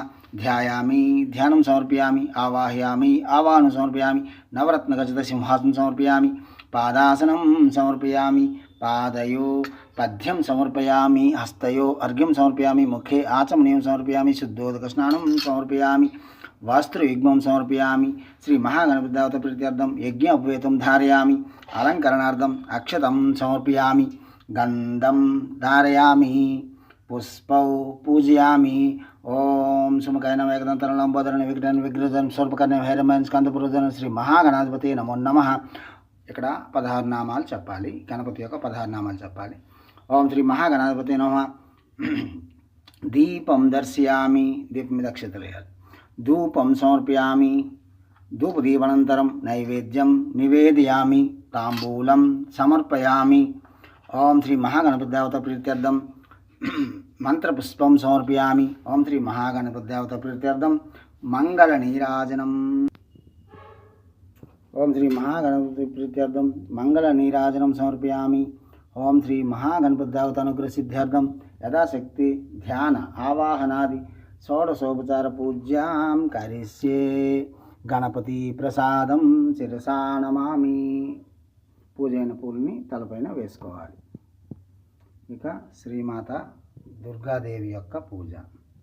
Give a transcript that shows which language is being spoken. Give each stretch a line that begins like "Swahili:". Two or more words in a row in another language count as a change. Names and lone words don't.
Sanskrit: ध्यायामि ध्यानं समर्पयामि आवाहयामि आवाहनं समर्पयामि नवरत्नखचित सिंहासनं समर्पयामि पादासनं समर्पयामि पादयो पद्यं समर्पयामि हस्तयो अर्घ्यं समर्पयामि मुखे आचमनीयं समर्पयामि शुद्धोदकस्नानं समर्पयामि वस्त्रयुग्मं समर्पयामि श्री महागणपतिदेवता प्रीत्यर्थं यज्ञ उपवेतं धारयामि अलङ्करणार्थम् अक्षतं समर्पयामि गन्धं धारयामि पुष्पौ पूजयामि। ओम सुमुखाय नमः एकदंतं लंबोदरं विघ्नं विघ्नहरं सर्वकर्णं भैरवं स्कंदपुरधरं श्री महागणाधिपतये नमो नमः।
Telugu: ఇక్కడ 16 నామాలు చెప్పాలి, గణపతి యొక్క 16 నామాలు చెప్పాలి।
Sanskrit: ఓం శ్రీ మహాగణాధిపతయే నమః। దీపం దర్శయామి,
Telugu: దీపం మీద అక్షతలు వేయాలి।
Sanskrit: ధూపం సమర్పయామి, ధూపదీపానంతరం నైవేద్యం నివేదయామి తాంబూలం సమర్పయామి। ఓం శ్రీ మహాగణపతి దేవత ప్రీత్యర్థం మంత్రపుష్పం సమర్పయామి। ఓం శ్రీ మహాగణపతి దేవత ప్రీత్యర్థం మంగళ నీరాజనం। ओम श्री महागणपति प्रीत्यर्थम मंगल नीराजनं समर्पयामि। ओम श्री महागणपति देवता अनुग्रह सिद्ध्यर्थम यथाशक्ति ध्यान आवाहनादि षोडशोपचार पूज्यां करिष्ये। गणपति प्रसादं शिरसा नमामि।
Telugu: పూజైన పూలని తలపైన వేసుకోవాలి। ఇక శ్రీమాత దుర్గాదేవి యొక్క పూజ।